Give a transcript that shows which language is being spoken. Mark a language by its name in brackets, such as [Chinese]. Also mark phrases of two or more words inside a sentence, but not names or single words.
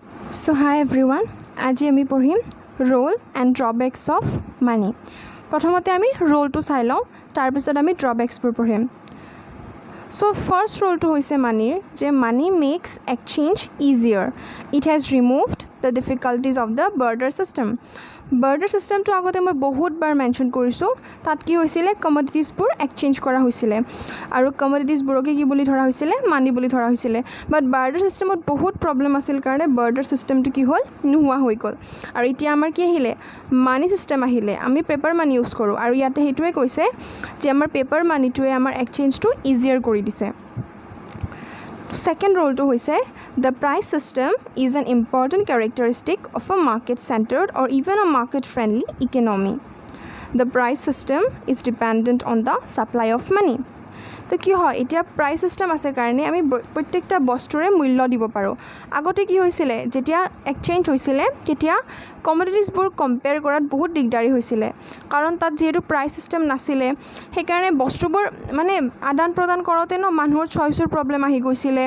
[English] So hi everyone, [Assamese] আজি আমি পঢ়িম [English] role and drawbacks of money. [Assamese] প্ৰথমতে আমি roleটো চাই লওঁ, তাৰ পিছত আমি drawbacksবোৰ পঢ়িম. [English] So first roleটো [Assamese] হৈছে মানিৰ যে [English] money makes exchange easier. It has removed the difficulties of the barter system. Barter systemটো [Assamese] আগতে মই বহুতবাৰ মেনশ্যন কৰিছোঁ. তাত কি হৈছিলে [English] commodities exchange [Assamese] কৰা হৈছিলে আৰু কমোডিটিজবোৰকে কি বুলি ধৰা হৈছিলে মানি বুলি ধৰা হৈছিলে. [English] but barter system [Assamese] বহুত প্ৰব্লেম আছিল কাৰণে [English] barter system [Assamese] কি হ'ল নোহোৱা হৈ গ'ল আৰু এতিয়া আমাৰ কি আহিলে [English] money system [Assamese] আহিলে. আমি [English] paper money use [Assamese] কৰোঁ আৰু ইয়াতে সেইটোৱে কৈছে যে আমাৰ [English] paper money [Assamese] আমাৰ [English] exchange easier [Assamese] কৰি দিছে. [English] Second role to hoise the price system is an important characteristic of a market-centered or even a market-friendly economy. The price system is dependent on the supply of money. [Assamese] তো কি হয় এতিয়া [English] price system [Assamese] আছে কাৰণে আমি প্ৰত্যেকটা বস্তুৰে মূল্য দিব পাৰোঁ. আগতে কি হৈছিলে যেতিয়া এক্সচেঞ্জ হৈছিলে তেতিয়া [English] commodities compare [Assamese] কৰাত বহুত দিগদাৰী হৈছিলে কাৰণ তাত যিহেতু [English] price system [Assamese] নাছিলে সেইকাৰণে বস্তুবোৰ মানে আদান প্ৰদান কৰোঁতে মানুহৰ [English] choice problem [Assamese] আহি গৈছিলে.